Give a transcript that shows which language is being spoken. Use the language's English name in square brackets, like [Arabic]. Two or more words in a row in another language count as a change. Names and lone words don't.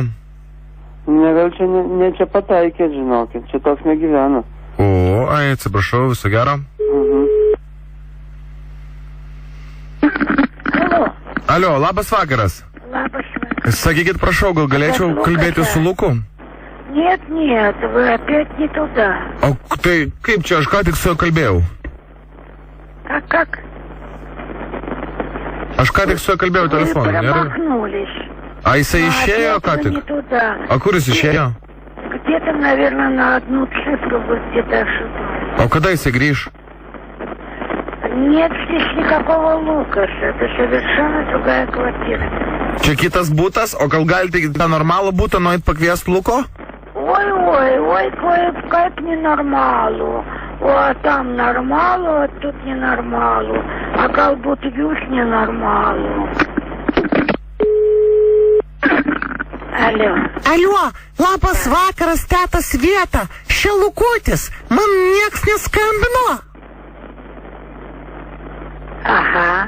[Lithuanian] Ne, gal čia ne čia pataikėt, žinokit. Čia toks negyvena. Atsiprašau, viso gero. Alio, labas vakaras. Labas vakaras. Sakykit, prašau, gal galėčiau kalbėti su Luku? [Russian] Нет, вы опять не туда. [Lithuanian] O tai kaip čia, aš ką tik su juo kalbėjau? [Russian] Как? [Lithuanian] Aš ką tik su juo kalbėjau telefonu, [Russian] Вы [Lithuanian] gerai? [Russian] промахнулись. [Lithuanian] A jisai išėjo ką [Russian] Опять вы [Lithuanian] tik? [Russian] не туда. [Lithuanian] O kur jis išėjo? [Russian] Где-то, наверное, на одну цифру вы где-то ошибались. O kada jisai grįž? Нет здесь никакого Лукаса. Это совершенно другая квартира. [Lithuanian] Čia kitas būtas, o gal galite į tą normalų būtą nueit pakviesti Luko? [Russian] Ой, как ненормалу. О, там нормалу, а тут ненормалу. [Lithuanian] А galbūt jūs ненормалу. Alio, labas vakaras, teta Sveta. Čia Lukutis. Man nieks neskambino. Aha.